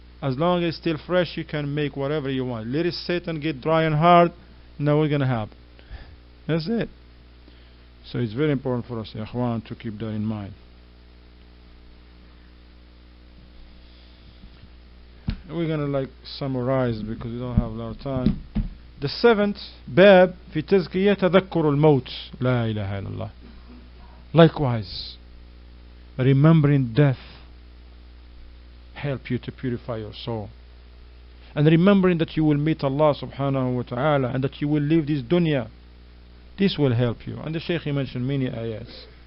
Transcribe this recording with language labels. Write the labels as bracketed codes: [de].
[en] As long as it's still fresh, you can make whatever you want. Let it sit and get dry and hard. Now what's going to happen? That's it. So it's very important for us, ikhwan, to keep that in mind. We're going to like summarize because we don't have a lot of time. The seventh bab [ar] في تزكية تذكر الموت. لا إله إلا الله. [en] Likewise, remembering death help you to purify your soul, and remembering that you will meet Allah subhanahu wa ta'ala and that you will leave this dunya, this will help you. And the Shaykh, he mentioned many ayats.